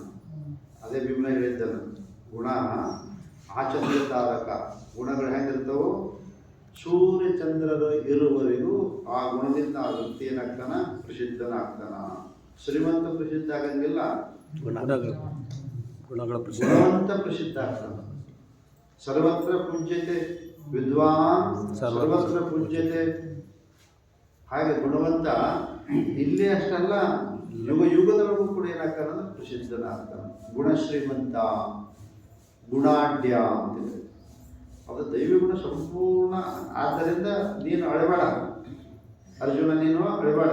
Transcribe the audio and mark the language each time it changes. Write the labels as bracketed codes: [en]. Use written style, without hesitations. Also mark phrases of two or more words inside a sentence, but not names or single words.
[kn] ಅದೇ ಭೀಮನ ಹೇಳಿದ್ದಾನೆ, ಗುಣ ಆಚಂದ್ರ ತಾರಕ. ಗುಣಗಳು ಹೆಂಗಿರ್ತಾವೋ ಸೂರ್ಯ ಚಂದ್ರರು ಇರುವವರೆಗೂ ಆ ಗುಣದಿಂದ ಆ ವ್ಯಕ್ತಿ ಏನಾಗ್ತಾನ? ಪ್ರಸಿದ್ಧನಾಗ್ತಾನ. ಶ್ರೀಮಂತ ಪ್ರಸಿದ್ಧ ಆಗಂಗಿಲ್ಲ, ಗುಣವಂತ ಪ್ರಸಿದ್ಧ ಆಗ್ತಾನ. [sa] ಸರ್ವತ್ರ ಪೂಜ್ಯತೆ ವಿದ್ವಾನ್ ಸರ್ವತ್ರ ಪೂಜ್ಯತೆ. [kn] ಹಾಗೆ ಗುಣವಂತ ಇಲ್ಲೇ ಅಷ್ಟಲ್ಲ, ಯುಗದೊಳಗೂ ಕೂಡ ಏನಾಗ್ತಾನ? ಪ್ರಸಿದ್ಧನಾಗ್ತಾನ. ಗುಣಶ್ರೀಮಂತ, ಗುಣಾಢ್ಯ ಅಂತಿದೆ. ಅದು ದೈವಿ ಗುಣ ಸಂಪೂರ್ಣ. ಆದ್ದರಿಂದ ನೀನು ಅಳಬೇಡ ಅರ್ಜುನ, ನೀನು ಅಳಬೇಡ.